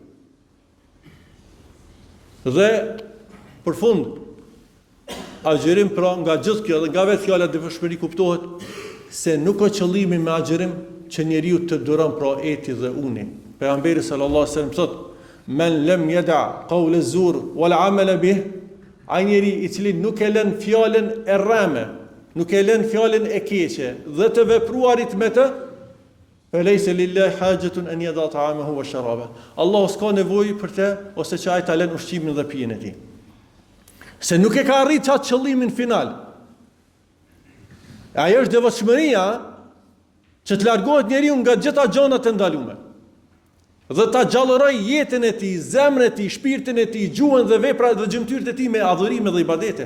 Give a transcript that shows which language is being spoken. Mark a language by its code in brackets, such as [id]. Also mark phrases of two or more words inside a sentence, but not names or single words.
[sq] Dhe për fund, agjerim pra nga gjithë kjo dhe nga vetë fjala devotshmëri kuptohet se nuk ka qëllimi me agjerim që njeriu të duron pra eti dhe uni. Pejgamberi [ar] صلى الله عليه وسلم [sq] thotë: [ar] "من لم يدع قول الزور والعمل به", [sq] ai njeri i cili nuk e lën fjalën e rreme, nuk e lën fjalën e keqe dhe të vepruarit me të, [ar] "فليس لله حاجة أن يدع طعامه وشرابه". [sq] Allahu s'ka nevojë për të ose që ai ta lën ushqimin dhe pijen e tij. Se nuk e ka arrit qatë qëllimin final. Ajo është devotshmëria që të largohet njeriu nga gjitha gjonat e ndalume. Dhe ta gjallëroj jetën e tij, zemrën e tij, shpirtin e tij, gjuhën dhe veprat dhe gjymtyrët e tij me adhurime dhe ibadete.